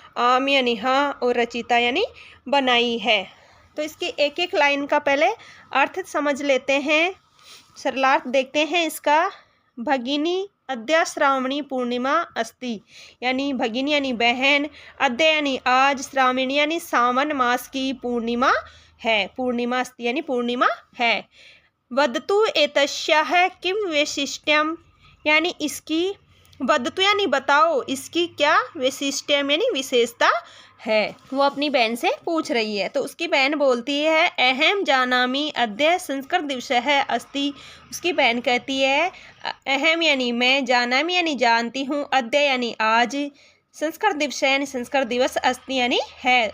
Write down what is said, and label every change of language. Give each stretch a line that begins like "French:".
Hindi: आम यानी हाँ और रचिता यानी बनाई है। तो इसकी एक एक लाइन का पहले अर्थ समझ लेते हैं। सरलार्थ देखते हैं इसका।
Sanskrit: भगिनी अद्य श्रावणी पूर्णिमा अस्ति
Hindi: यानी भगिनी यानी बहन। अद्य यानी आज। श्रावणी यानी सावन मास की पूर्णिमा है। पूर्णिमा अस्ति यानी पूर्णिमा है।
Sanskrit: वदतु एतस्याः किं वैशिष्ट्यम
Hindi: यानी इसकी। वदतु यानी बताओ इसकी क्या वैशिष्ट्यम यानी विशेषता है। वो अपनी बहन से पूछ रही है। तो उसकी बहन बोलती है
Sanskrit: अहम जानामि अद्य संस्कृत दिवसः अस्ति।
Hindi: उसकी बहन कहती है अहम यानी मैं, जानामि यानी जानती हूँ, अद्य यानी आज, संस्कृत दिवस यानी संस्कृत दिवस, अस्ति यानी है।